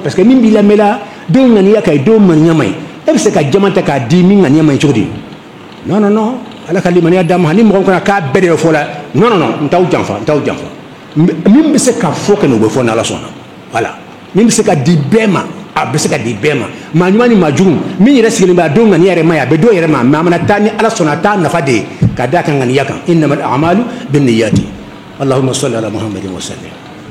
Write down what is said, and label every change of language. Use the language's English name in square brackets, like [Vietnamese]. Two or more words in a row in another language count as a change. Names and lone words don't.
[French] parce que [Bambara] min b'i lamɛn la denw ŋaniya ka ɲi denw maniya ma ɲi e bɛ se ka jama ta k'a di min ŋaniya ma ɲi cogo di non ala ka limaniya d'a ma ni mɔgɔ kɔnɔ k'a bɛɛ de bɛ fɔ la non n t'aw janfa min bɛ se ka fɔ kɛ o bɛ fɔ ni ala sɔnna voilà min bɛ se ka di bɛɛ ma a bɛ se ka di bɛɛ ma maa ɲuman ni maa jugu min yɛrɛ sigilen bɛ a denw ŋaniya yɛrɛ ma ye a bɛ dɔw yɛrɛ ma mais a mana taa ni ala sɔnna a t'a nafa de ye ka d'a kan ŋaniya kan [Arabic] إنما الأعمال بالنيات اللهم صل على محمد وسلم